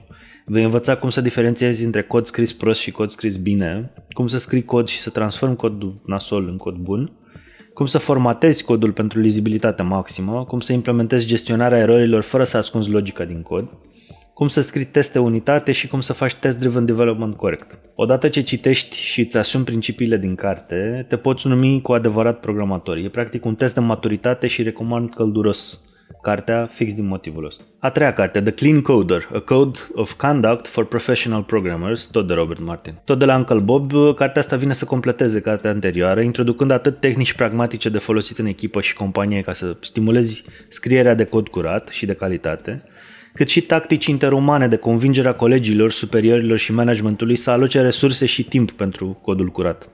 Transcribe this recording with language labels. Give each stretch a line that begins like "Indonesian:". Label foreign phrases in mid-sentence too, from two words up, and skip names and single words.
Romanian: Vei învăța cum să diferențiezi între cod scris prost și cod scris bine, cum să scrii cod și să transformi codul nasol în cod bun, cum să formatezi codul pentru lizibilitate maximă, cum să implementezi gestionarea erorilor fără să ascunzi logica din cod, cum să scrii teste unitate și cum să faci
English: test-driven development
Romanian: corect. Odată ce citești și îți asumi principiile din carte, te poți numi cu adevărat programator. E practic un test de maturitate și recomand călduros cartea fix din motivul ăsta. A treia carte,
English: The Clean Coder, A Code of Conduct for Professional Programmers,
Romanian: tot de Robert Martin. Tot de la Uncle Bob, cartea asta vine să completeze cartea anterioară, introducând atât tehnici pragmatice de folosit în echipă și companie ca să stimulezi scrierea de cod curat și de calitate, cât și tactici interumane de convingerea colegilor, superiorilor și managementului să aloce resurse și timp pentru codul curat.